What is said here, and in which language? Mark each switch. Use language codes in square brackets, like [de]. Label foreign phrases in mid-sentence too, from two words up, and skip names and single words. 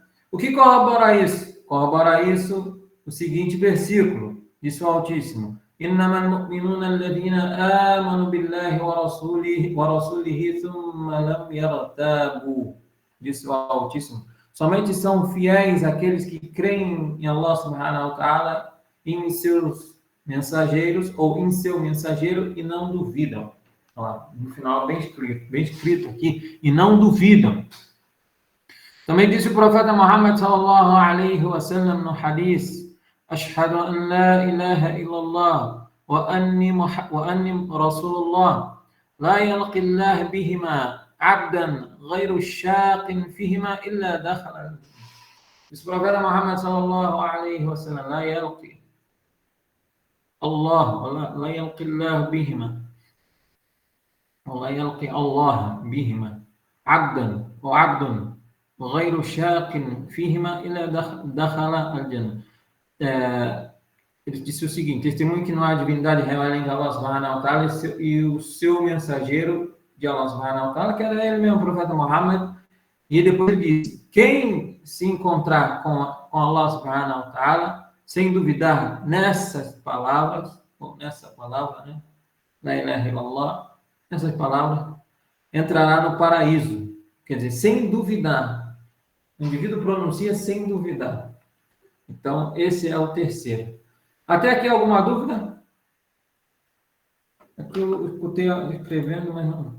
[pt] O que corrobora isso? Corrobora isso o seguinte versículo, disse o Altíssimo. [ar] إنما المؤمنون الذين آمنوا بالله ورسوله ثم لم يرتابوا, [pt] disse o Altíssimo. Somente são fiéis aqueles que creem em [ar] الله سبحانه وتعالى, [pt] em seus mensageiros ou em seu mensageiro e não duvidam. No final, bem escrito aqui, e não duvidam. Também disse o profeta Muhammad [ar] صلى الله عليه وسلم [pt] no hadith: [ar] أشهد أن لا إله إلا الله وأني رسول الله لا يلقى الله بهما عبد غير شاك فيهما إلا دخل. [pt] Disse o profeta Muhammad [ar] صلى الله عليه وسلم: لا يلقى الله لا يلقى الله بهما. ولا يلقي الله بهما عبد غير شاق فيهما إلا دخل الجنة. [pt] Ele disse o seguinte: testemunho que não há divindade real além de [ar] الله سبحانه وتعالى [pt] e o seu mensageiro de [ar] الله سبحانه وتعالى, [pt] que era ele mesmo, o profeta Muhammad. E depois ele disse: quem se encontrar com [ar] الله سبحانه وتعالى, [pt] sem duvidar nessas palavras, ou nessa palavra, né? [ar] لا إله إلا الله, [pt] nessas palavras, entrará no paraíso. Quer dizer, sem duvidar. O indivíduo pronuncia sem duvidar. Então, esse é o terceiro. Até aqui alguma dúvida? É que eu escutei escrevendo, mas não.